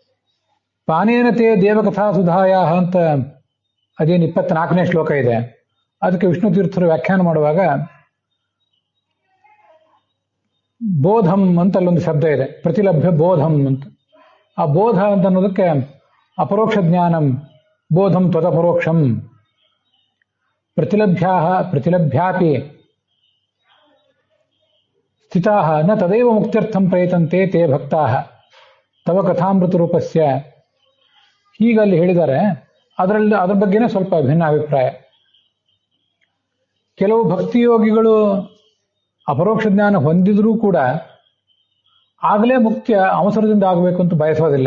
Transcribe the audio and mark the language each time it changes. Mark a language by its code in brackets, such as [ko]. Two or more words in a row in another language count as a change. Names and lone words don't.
[sa] ಪಾನೇನತೆ ದೇವಕಥಾ ಸುಧಾಯ [kn] ಅಂತ ಅದೇನು 24ನೇ ಶ್ಲೋಕ ಇದೆ. ಅದಕ್ಕೆ ವಿಷ್ಣು ತೀರ್ಥರು ವ್ಯಾಖ್ಯಾನ ಮಾಡುವಾಗ ಬೋಧಂ ಅಂತ ಅಲ್ಲೊಂದು ಶಬ್ದ ಇದೆ, [sa] ಪ್ರತಿಲಭ್ಯ ಬೋಧಂ [kn] ಅಂತ. ಆ ಬೋಧ ಅಂತ ಅನ್ನೋದಕ್ಕೆ [sa] ಅಪರೋಕ್ಷ ಜ್ಞಾನಂ, ಬೋಧಂ ತ್ವದಪರೋಕ್ಷಂ, ಪ್ರತಿಲಭ್ಯಾಪಿ ಸ್ಥಿತಾಃ ನ ತದೈವ ಮುಕ್ತ್ಯರ್ಥಂ ಪ್ರಯತಂತೆ ತೇ ಭಕ್ತಾಃ ತವ ಕಥಾಮೃತ ರೂಪಸ್ಯ. [kn] ಹೀಗಲ್ಲಿ ಹೇಳಿದ್ದಾರೆ. ಅದರ ಬಗ್ಗೆನೇ ಸ್ವಲ್ಪ ಭಿನ್ನ ಅಭಿಪ್ರಾಯ. ಕೆಲವು ಭಕ್ತಿಯೋಗಿಗಳು ಅಪರೋಕ್ಷ ಜ್ಞಾನ ಹೊಂದಿದ್ರೂ ಕೂಡ ಆಗಲೇ ಮುಕ್ತಿಯ ಅವಸರದಿಂದ ಆಗಬೇಕು ಅಂತ ಬಯಸೋದಿಲ್ಲ.